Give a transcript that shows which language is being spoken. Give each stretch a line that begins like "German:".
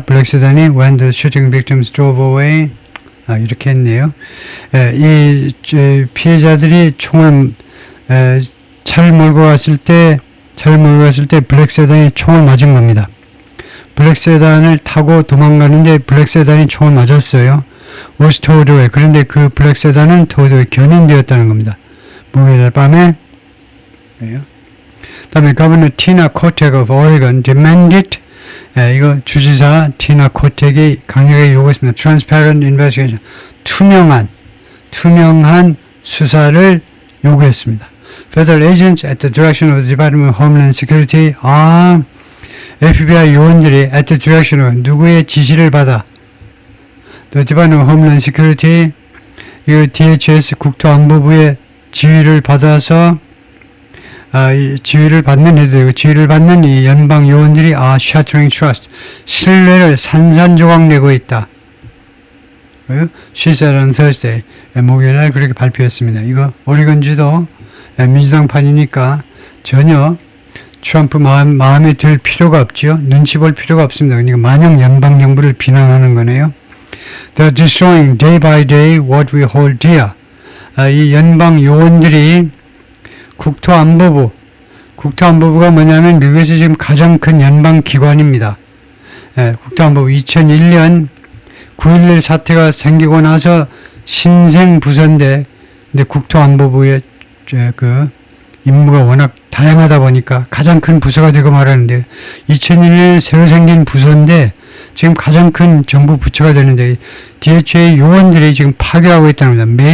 Korean: 블랙 세단이
English: when the shooting victims drove away.
Korean: 이렇게 했네요. 이 피해자들이 총을 차를 몰고 갔을 때 블랙 세단이 총을 맞은 겁니다. 블랙 세단을 타고 도망가는데 블랙 세단이 총을 맞았어요.
English: was towed away.
Korean: 그런데 그 블랙 세단은
English: towed away,
Korean: 견인되었다는 겁니다. 목요일 밤에. 다음에
English: Governor Tina Kotek of Oregon demanded.
Korean: 이거 주지사 티나 코텍이 강력하게 요구했습니다.
English: Transparent investigation.
Korean: 투명한 수사를 요구했습니다.
English: Federal agents at the direction of the Department of Homeland Security.
Korean: FBI 요원들이
English: at the direction of
Korean: 누구의 지시를 받아?
English: The Department of Homeland Security.
Korean: 이 DHS 국토안보부의 지휘를 받아서 지휘를 받는 이 연방 요원들이
English: shattering trust.
Korean: 신뢰를 산산조각내고 있다.
English: She said on Thursday.
Korean: 목요일날 그렇게 발표했습니다. 이거 오리건주도 민주당판이니까 전혀 트럼프 마음에 들 필요가 없죠. 눈치 볼 필요가 없습니다. 그러니까 만약 연방 정부를 비난하는 거네요.
English: They're destroying day by day what we hold dear.
Korean: 이 연방 요원들이 국토안보부가 뭐냐면 미국에서 지금 가장 큰 연방기관입니다. 국토안보부 2001년 9.11 사태가 생기고 나서 신생부서인데, 근데 국토안보부의 그 임무가 워낙 다양하다 보니까 가장 큰 부서가 되고 말하는데, 2001년에 새로 생긴 부서인데 지금 가장 큰 정부 부처가 되는데, DHA 요원들이 지금 파괴하고 있다는 겁니다.